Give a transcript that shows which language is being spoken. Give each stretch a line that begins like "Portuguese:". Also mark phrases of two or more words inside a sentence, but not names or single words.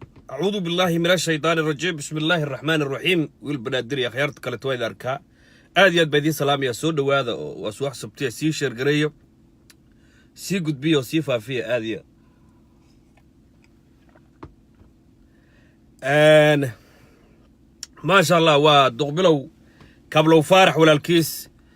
Arabic: أعوذ بالله من الشيطان الرجيم. بسم الله الرحمن الرحيم.
Somali: Wiil banaadir iyo akhyaarta kale waa idin arkaa. Aad iyo aad baa idin salaamaya. Soo dhawaada oo waa subax sabti ah. Sii share gareeyo. Sii gudbiyo, sii faafiya, aad iyo aad. Een,
Arabic: ما شاء الله,
Somali: waa Duqbilow Kablow Faarax walaalkiis.